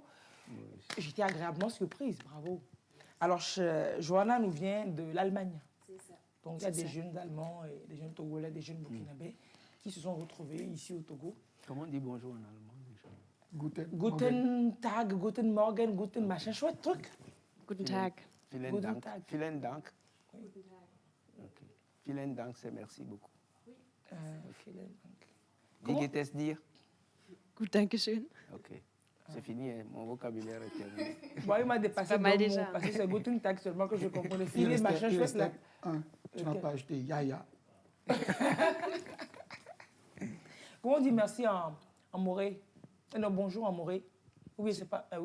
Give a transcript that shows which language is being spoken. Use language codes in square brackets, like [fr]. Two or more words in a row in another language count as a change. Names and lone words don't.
[fr] J'étais agréablement surprise. Bravo. Alors, Johanna nous vient de l'Allemagne. C'est ça. Donc, il y a des jeunes Allemands, et des jeunes Togolais, des jeunes Burkinabés qui se sont retrouvés ici au Togo. Comment on dit bonjour en allemand déjà? [de] Guten Tag, Guten Morgen, Guten machin. [fr] Chouette truc. [de] Guten Tag. Vielen Guten Dank. Tag. Vielen Dank. Ok. Vielen Dank, [fr] c'est merci beaucoup. [de] Vielen Dank. Wie [fr] Comment? [de] geht es dir? Gut, danke schön. [fr] Ok. C'est fini, hein, mon vocabulaire est terminé. Bon, il m'a dépassé pas mal deux déjà. mots, parce que c'est [de] Guten Tag [fr] seulement que je comprenais. Il Filer, machin, restait chouette là. un. Tu n'as Ok. pas acheté Yaya. Comment on dit merci en moré? Non, bonjour en moré. Oui, c'est pas. Oui.